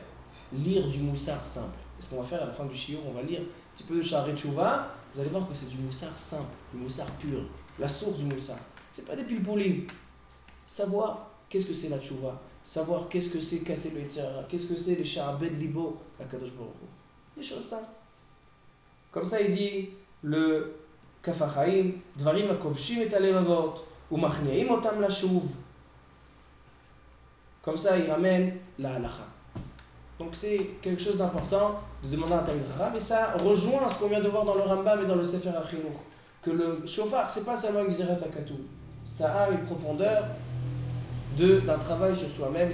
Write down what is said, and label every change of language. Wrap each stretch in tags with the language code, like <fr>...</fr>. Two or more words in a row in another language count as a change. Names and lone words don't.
<fr>Lire du moussar simple. Et ce qu'on va faire à la fin du shiur, on va lire un petit peu de Sha'arei Teshuvah. Vous allez voir que c'est du moussar simple, du moussar pur. La source du moussar. C'est pas des pilpoulim. Savoir qu'est-ce que c'est la teshuvah. Savoir qu'est-ce que c'est casser le</fr> <he>יצר הרע.</he> <fr>Qu'est-ce que c'est les</fr> <he>שעבוד ליבו לקדוש ברוך הוא.</he> <fr>Des choses simples. Comme ça, il dit le Kaf HaChaim,</fr> <he>דברים הכובשים את הלבבות ומכניעים אותם לשוב.</he> <fr>Comme ça, il ramène la halakha. Donc c'est quelque chose d'important de demander un</fr> <he>תלמיד חכם,</he> <fr>et ça rejoint ce qu'on vient de voir dans le Rambam et dans le Sefer HaChinuch, que le shofar, c'est pas seulement une</fr> <he>גזירת הכתוב,</he> <fr>ça a une profondeur d'un travail sur soi-même.</fr>